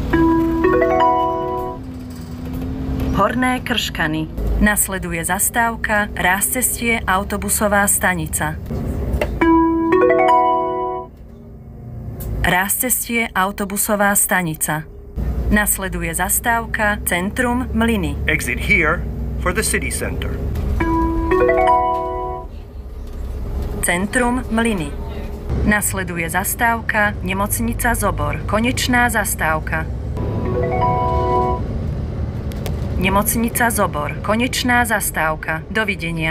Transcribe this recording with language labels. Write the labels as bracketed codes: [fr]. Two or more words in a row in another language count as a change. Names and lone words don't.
[sk] Horné Krškany. Nasleduje zastávka Rázcestie autobusová stanica. Rázcestie autobusová stanica. Nasleduje zastávka Centrum Mlyny. [en] Exit here for the city center. [sk] Centrum Mlyny. Nasleduje zastávka Nemocnica Zobor. Konečná zastávka. Nemocnica Zobor. Konečná zastávka. Dovidenia.